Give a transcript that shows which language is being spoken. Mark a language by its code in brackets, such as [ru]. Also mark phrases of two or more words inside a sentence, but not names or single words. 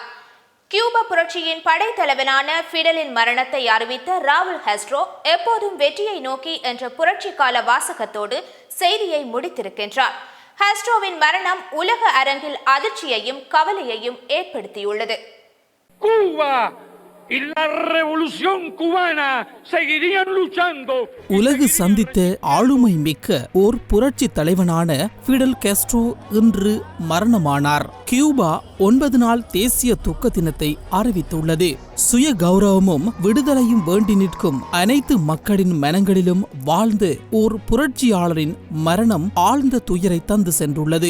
[ta] கியூபா புரட்சியின் படைத்தலைவனான ஃபிடலின் மரணத்தை அறிவித்த ராவுல் காஸ்ட்ரோ எப்போதும் வெற்றியை நோக்கி என்ற புரட்சி கால வாசகத்தோடு செய்தியை முடித்திருக்கின்றார். காஸ்ட்ரோவின் மரணம் உலக அரங்கில் அதிர்ச்சியையும் கவலையையும் ஏற்படுத்தியுள்ளது. [es] Cuba y la revolución cubana seguirían luchando. [ta] உலகு சந்தித்த ஆளுமை மிக்க ஓர் புரட்சி தலைவனான ஃபிடல் காஸ்ட்ரோ இன்று மரணமானார். கியூபா 9 நாள் தேசிய துக்க தினத்தை அறிவித்துள்ளது. சுய கௌரவமும் விடுதலையும் வேண்டி நிற்கும் அனைத்து மக்களின் மனங்களிலும் வாழ்ந்த ஓர் புரட்சியாளரின் மரணம் ஆழ்ந்த துயரை தந்து சென்றுள்ளது.